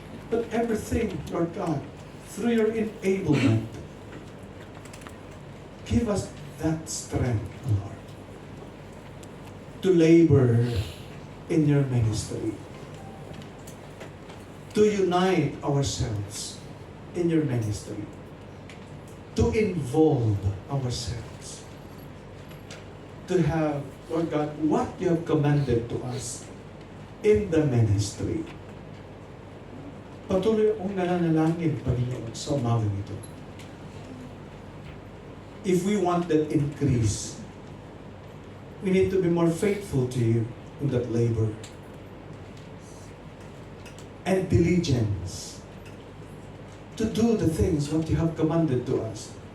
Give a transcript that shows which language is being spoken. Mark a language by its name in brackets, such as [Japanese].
[English] But everything, Lord God, through your enablement, give us that strength, Lord, to labor in your ministry, to unite ourselves in your ministry, to involve ourselves, to have, Lord God, what you have commanded to us in the ministry. [Filipino] Patuloy akong nananalangin, Panginoon, sa umagang ito. [English] If we want that increase, we need to be more faithful to you in that labor. And diligence to do the things what you have commanded to us.